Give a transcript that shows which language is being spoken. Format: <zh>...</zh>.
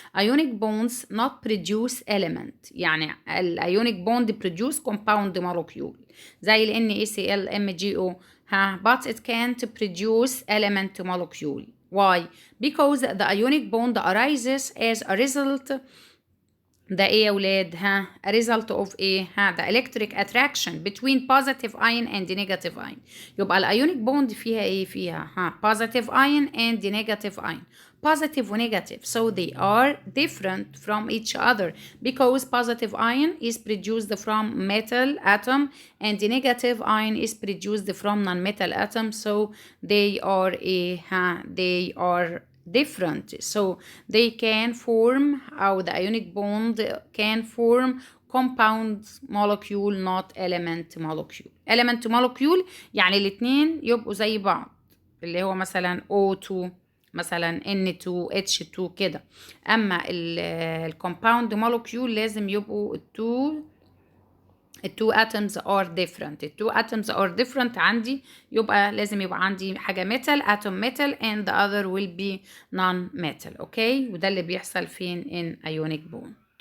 <en>Ionic bonds not produce element.</en> <ar>يعني</ar> <en>ionic bond produce compound molecule</en> <ar>زي ال</ar> <en>NaCl, MgO but it can't produce element molecule. Why? Because the ionic bond arises as a result.</en> <ar>ده ايه يا ولاد؟</ar> <en>a result of</en> <ar>ايه؟</ar> <en>the electric attraction between positive ion and negative ion.</en> <ar>يبقى الايونيك بوند فيها ايه؟ فيها</ar> <en>positive ion and negative ion. Positive</en> <ar>و</ar> <en>negative, so they are different from each other because positive ion is produced from metal atom and the negative ion is produced from non-metal atom, so they are they are different. So they can form, or the ionic bond can form compound molecule, not element molecule. Element molecule</en> <ar>يعني الاتنين يبقوا زي بعض، اللي هو مثلا O2 مثلا N2H2 كده. اما الكومباوند molecule لازم يبقوا التو</ar> <en>atoms are different.</en> <ar>التو</ar> <en>atoms are different</en> <ar>عندي، يبقى لازم يبقى عندي حاجة</ar> <en>metal, atom metal, and the other will be non-metal.</en> <ar>اوكي، وده اللي بيحصل فين؟</ar> <en>in ionic bond.</en>